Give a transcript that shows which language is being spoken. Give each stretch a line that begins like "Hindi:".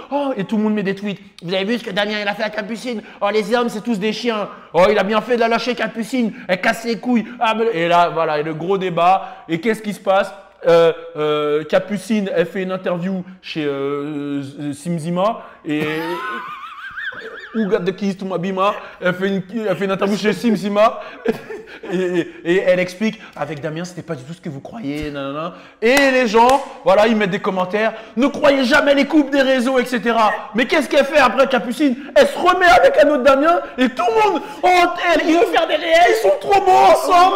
French: Oh, et tout le monde met des tweets. Vous avez vu ce que Damien il a fait à Capucine? Oh, les hommes, c'est tous des chiens. Oh, il a bien fait de la lâcher, Capucine. Elle casse les couilles. Et là, voilà, et le gros débat. Et qu'est-ce qui se passe? Capucine, elle fait une interview chez Simzima.
English: Et Who got the keys to my Bima?
French: Elle fait une interview chez Simzima. Et elle explique, avec Damien, c'était pas du tout ce que vous croyez, nanana. Et les gens, voilà, ils mettent des commentaires, ne croyez jamais les coupes des réseaux, etc. Mais qu'est-ce qu'elle fait après, Capucine? Elle se remet avec un autre Damien et tout le monde, il veut faire des réels, ils sont trop beaux ensemble.